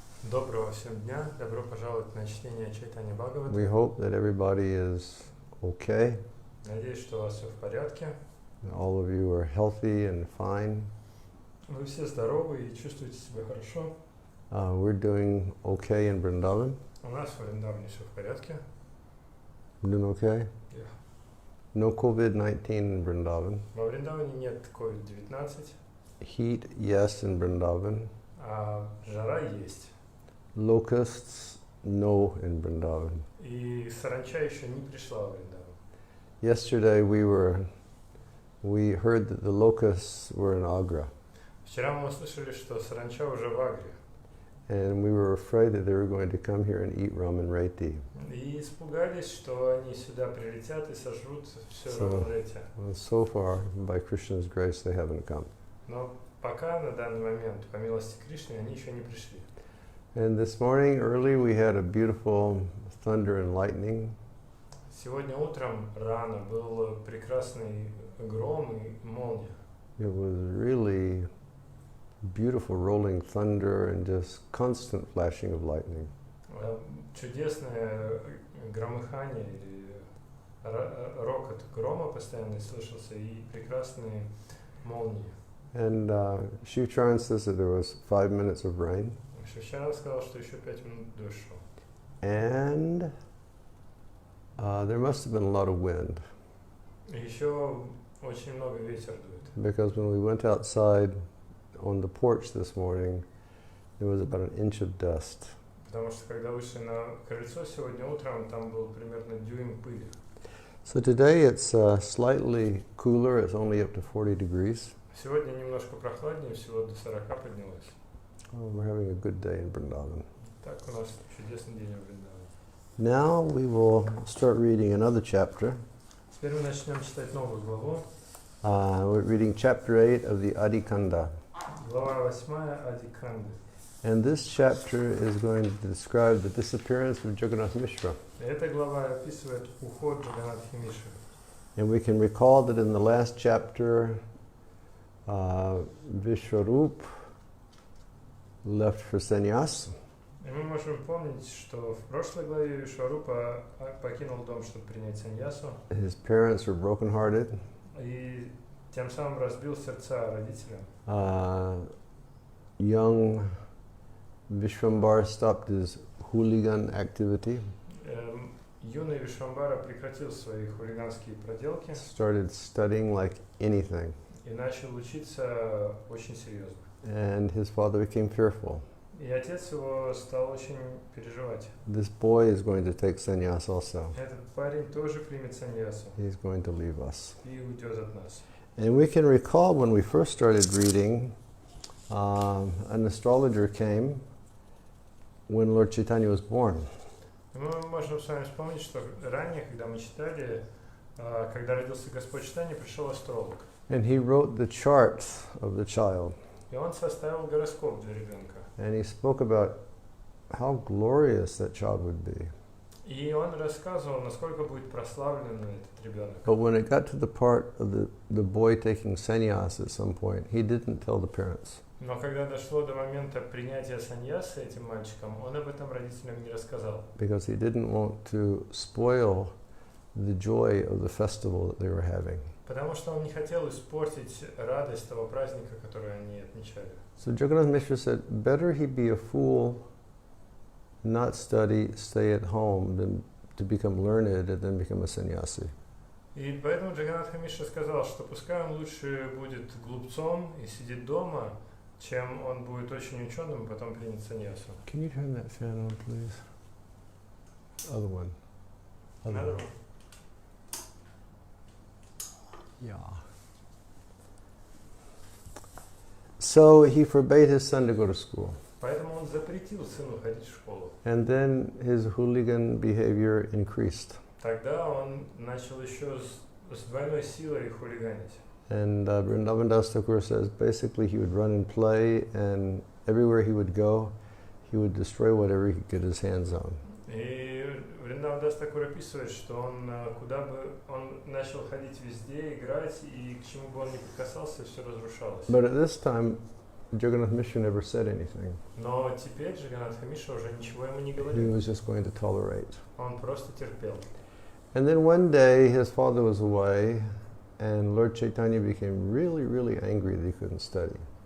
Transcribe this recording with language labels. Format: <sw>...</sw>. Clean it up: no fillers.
<ru>Доброго всем дня, добро пожаловать на чтение Чайтанья Бхагавата.</ru> <en>We hope that everybody is okay.</en> <ru>Надеюсь, что у вас все в порядке.</ru> <en>All of you are healthy and fine.</en> <ru>Вы все здоровы и чувствуете себя хорошо.</ru> <en>We're doing okay in Vrindavan.</en> <ru>У нас в Вриндаване все в порядке.</ru> <en>Doing okay? Yeah. No COVID-19 in Vrindavan.</en> <ru>Во Вриндаване нет COVID-19,</ru> <en>Heat, yes, in Vrindavan.</en> <ru>а жара есть.</ru> <en>Locusts, no, in Vrindavan.</en> <ru>И саранча еще не пришла в Вриндаван.</ru> <en>Yesterday we heard that the locusts were in Agra,</en> <ru>Вчера мы услышали, что саранча уже в Агре.</ru> <en>and we were afraid that they were going to come here and eat ramen reti.</en> <ru>И испугались, что они сюда прилетят и сожрут все равнодействие.</ru> <en>Well, so far, by Krishna's grace, they haven't come.</en> <ru>Но пока, на данный момент, по милости Кришны, они еще не пришли.</ru> <en>And this morning early we had a beautiful thunder and lightning.</en> <ru>Сегодня утром рано был прекрасный гром и молния.</ru> <en>It was really beautiful rolling thunder and just constant flashing of lightning.</en> <ru>Чудесное громыхание или рокот грома постоянно слышался и прекрасные молнии.</ru> <en>And Shiv Charan says that there was 5 minutes of rain.</en> <ru>Шивчаран сказал, что еще 5 минут дождь шел.</ru> <en>And there must have been a lot of wind.</en> <ru>Еще очень много ветер дует.</ru> <en>Because when we went outside on the porch this morning, there was about an inch of dust.</en> <ru>Потому что когда вышли на крыльцо сегодня утром, там был примерно дюйм пыли.</ru> <en>So today it's slightly cooler, it's only up to 40 degrees.</en> <ru>Сегодня немножко прохладнее, всего до 40 поднялось.</ru> <en>Oh, we're having a good day in Vrindavan.</en> <ru>Так у нас чудесный день в Вриндаване.</ru> <en>Now we will start reading another chapter.</en> <ru>Теперь мы начнем читать новую главу.</ru> <en>We're reading chapter 8 of the Adhikanda.</en> <ru>Глава 8 Адиканды.</ru> <en>And this chapter is going to describe the disappearance of Jagannath Mishra.</en> <ru>Эта глава описывает уход Джаганнатхи Мишры.</ru> <en>And we can recall that in the last chapter, Vishwarup left for sannyas.</en> <ru>И мы можем помнить, что в прошлой главе Вишварупа покинул дом, чтобы принять саньясу.</ru> <en>His parents were brokenhearted.</en> <ru>И тем самым разбил сердца родителям.</ru> <en>Young Vishwambar stopped his hooligan activity.</en> <ru>Юный Вишвамбара прекратил свои хулиганские проделки.</ru> <en>Started studying like anything.</en> <ru>И начал учиться очень серьезно.</ru> <en>And his father became fearful.</en> <ru>И отец его стал очень переживать.</ru> <en>This boy is going to take sannyas also.</en> <ru>Этот парень тоже примет саньясу.</ru> <en>He's going to leave us.</en> <ru>И уйдет от нас.</ru> <en>And we can recall when we first started reading, an astrologer came when Lord Chaitanya was born.</en> <ru>Мы можем с вами вспомнить, что ранее, когда мы читали, когда родился Господь Чайтанья, пришел астролог.</ru> <en>And he wrote the chart of the child.</en> <ru>И он составил гороскоп для ребенка.</ru> <en>And he spoke about how glorious that child would be.</en> <ru>И он рассказывал, насколько будет прославлен этот ребенок.</ru> <en>But when it got to the part of the boy taking sannyas at some point, he didn't tell the parents.</en> <ru>Но когда дошло до момента принятия саньяса этим мальчиком, он об этом родителям не рассказал.</ru> <en>Because he didn't want to spoil the joy of the festival that they were having.</en> <ru>Потому что он не хотел испортить радость того праздника, который они отмечали.</ru> <en>So Jagannath Mishra said, better he be a fool, not study, stay at home, than to become learned and then become a sannyasi.</en> <ru>И поэтому Джаганнатха Мишра сказал, что пускай он лучше будет глупцом и сидит дома, чем он будет очень ученым и потом примет саньясу.</ru> <en>Can you turn that fan on, please? Other one. Another one. Yeah. So he forbade his son to go to school.</en> <ru>Поэтому он запретил сыну ходить в школу.</ru> <en>And then his hooligan behavior increased.</en> <ru>Тогда он начал еще с двойной силой хулиганить.</ru> <en>And Vrindavan Dasa Thakura says basically he would run and play, and everywhere he would go, he would destroy whatever he could get his hands on.</en> <ru>И Вриндаван Даса Thakura описывает, что он куда бы он начал ходить везде, играть, и к чему бы он ни прикасался, все разрушалось.</ru> <en>But at this time, Jagannath Mishra never said anything.</en> <ru>Но теперь Джаганнатха Мишра уже ничего ему не</ru> <en>He</en> <ru>говорил.</ru> <en>was just going to tolerate.</en> <ru>Он просто терпел.</ru> <en>And then one day his father was away, and Lord Chaitanya became really, really angry that he couldn't study.</en>